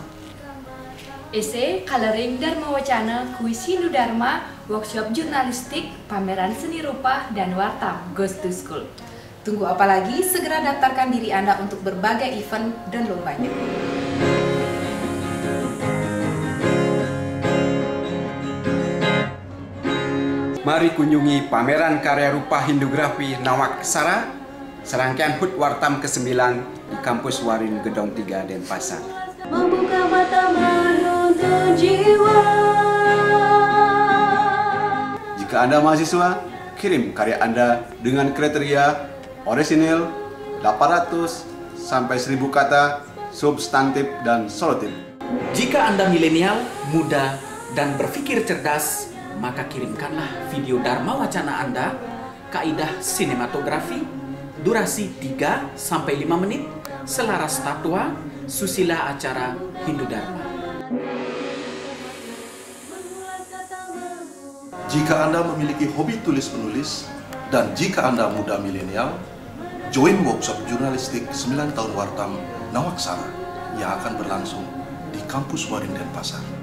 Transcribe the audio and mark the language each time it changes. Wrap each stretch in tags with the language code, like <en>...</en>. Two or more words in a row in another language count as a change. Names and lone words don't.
<id>Esai, coloring Dharma Wacana, kuis Hindu Dharma, workshop jurnalistik, pameran seni rupa, dan Wartam Goes to School. Tunggu apa lagi? Segera daftarkan diri Anda untuk berbagai event dan lombanya. Mari kunjungi pameran karya rupa Hindugrafi Nawaksara, serangkaian HUT Wartam ke-9 di kampus Warin Gedong 3 Denpasar. Membuka mata menuntun jiwa. Jika Anda mahasiswa, kirim karya Anda dengan kriteria orisinil 800 sampai 1000 kata, substantif dan solotif. Jika Anda milenial, muda, dan berpikir cerdas, maka kirimkanlah video Dharma Wacana Anda, kaidah sinematografi, durasi 3-5 menit, selaras tatwa, susila acara Hindu Dharma. Jika Anda memiliki hobi tulis-menulis, dan jika Anda muda milenial,</id> <en>join workshop</en> <id>jurnalistik 9 tahun Wartam Nawaksara yang akan berlangsung di kampus Warin Denpasar.</id>